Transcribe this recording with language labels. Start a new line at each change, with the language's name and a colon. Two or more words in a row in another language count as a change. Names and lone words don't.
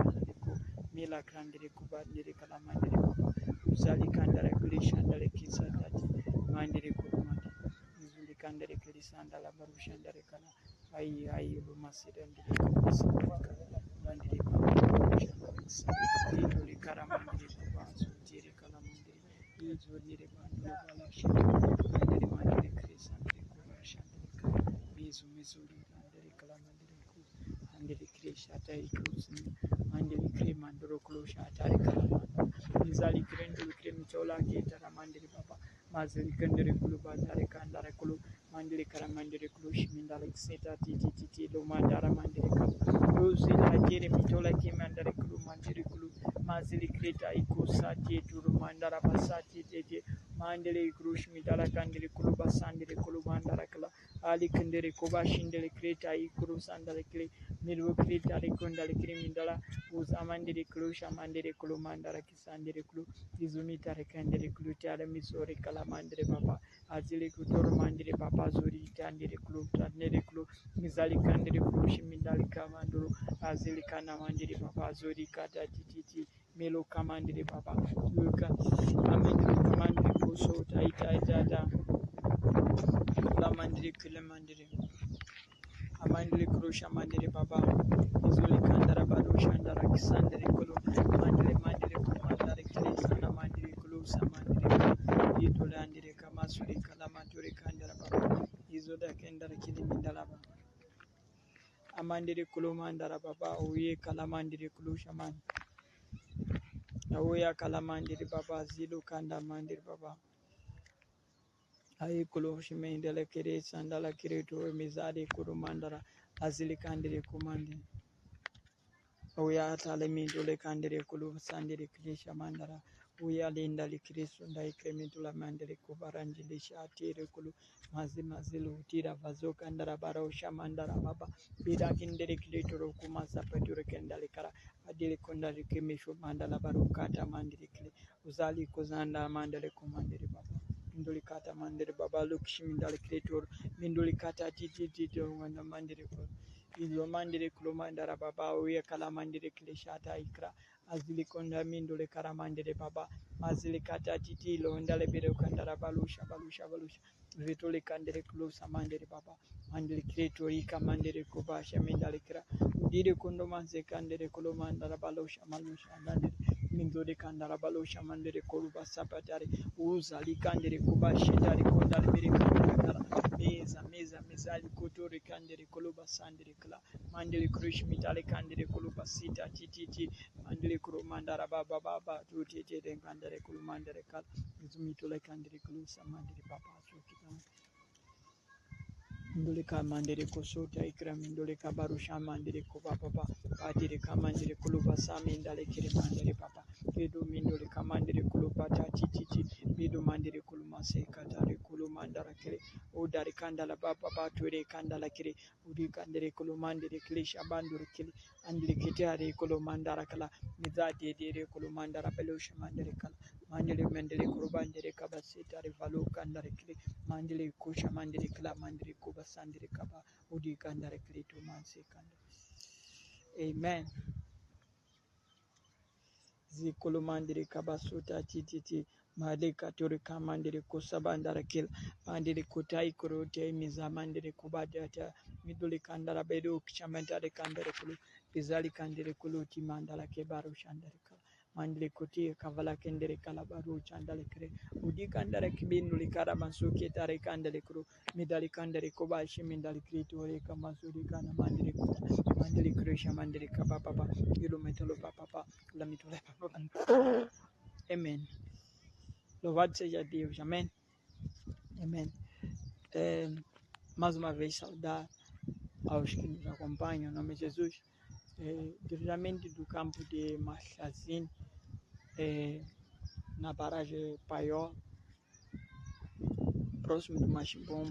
Portuguese: mila kandiri kuba ndiri kala mandiri papa uzali kandara kulisha andara kisa tati mandiri kurumati izuli kandere kilisanda la barusha ndare kala ai lumasira ndire kumasira mandiri barusha izuli kara mandiri kubazo tire kala mandiri izuli bandura kala mandiri kilisanda kubarusha ndare kala mizuli ndare kala mandiri ku mandiri kilisha tai kuzi mandiri krimandoro kulosha tare kala izali kirendul kremitola ketara mandiri baba mazili kandere kulu bandare kandare kulu mandiri kara mandiri kulu shimindale kseta titi lo mandara mandiri kala rozi la kere mitola ke mandare kulu mandiri kulu mazili kreta ikusa turu mandara basati tete mandiri kulu shimindala kandere kulu basandire kulu mandara kala ali kandere kuba shindele kreta ikuru sandale kle miru kreta rekondale krimindala uzamandiri kulu shamandiri kulu mandara kisandire kulu izumita rekandere kulu tare misori kala mandire baba azili kutoro mandire baba zuri tandire kulu tandire kulu mizali kandire kulu shimindali kamanduru azili kana mandire baba zuri kata titi melo kamandire baba yuka amandire kamandire kuso taita la mandire kula mandire amandire kulu shamandire baba izuli kandara bado shandara kisandire kulu mandire kulu mandare kisana mandire kulu samandire itolandire kamasuri kalamaturi kandara baba izoda kendara kilimindala baba amandire kulu mandara baba uye kalamandire kulu shaman uya kalamandire baba zilu kanda mandire baba ai kulu shimendele kire sandala kire to mizade kulu mandara azili kandire kumandi uya talemindole kandire kulu sandire kire shamandara uya linda likristo ndai kremitula mandere kubaranjili shatire kulu mazilu utira vazoka ndara bara ushamandara baba bida kindere kilitoro kumasa peture kendale kara adile kondali kemisho mandala barukata mandiri kile uzali kuzanda mandale kumandiri baba minduli kata mandiri baba lukshimindale kilitoro minduli kata titi wanda mandiri kulu izo mandiri kulu mandara baba uya kala mandiri kile shata ikra azili konda mindule karamandere baba mazili kata titilo ndale bere kandara balusha vitule kandere klusa mandere baba mandere kreto ika mandere kubasha mindale kra dire kondo manze kandere kulo mandara balusha ndale Mindore kandara balosha mandere koluba sapatari. Uza likandere kubashitari kondari bere kandara. Meza likotore kandere koluba sandere kla. Mandele krush mitale kandere koluba sita titi. Mandele kuru mandara baba tutete den kandere kulu mandere kala. Zumitole kandere kulusa mandere papa sokitama. Ndole kamandere kosota ikra mindole kabarusha mandere kuba papa patire kamandere kuluba sami ndale kire mandere papa kedo mindole kamandere kuluba tati bido mandere kuluma sekatare kulumandara kire udari kandala papa pature kandala kire udi kandere kulumandere kire shabandure kire andile kitare kulumandara kala mizade dire kulumandara belosha mandere kala mandele mendele kurubandere kabasita rivalu kandare kire mandele kusha mandele kala mandele kuba sandere kaba udi kandare kire to manse kandare. Amen. Zikulumandere kabasuta titi maleka tore kamandere kusabandara kil mandere kutai kurote mizamandere kubadata midule kandara bedo kichamandare kandare kulu bizali kandere kulu timandala kebaru shandare kala mandele kuti kavala kendere kala baru chandale kre udi kandare kibindu likara mansuke tare kandare kuru midali kandare kubashi mindali kritore kamasuri kana mandere kuta mandele kresha mandere kababa yulu metolo papa la mitole papa. Amen. Louvado seja Deus. Amém. Amém. Mais uma vez saudar aos que nos acompanham, em nome de Jesus. Diretamente do campo de Machazine, na barragem Paió, próximo do Machimbombo.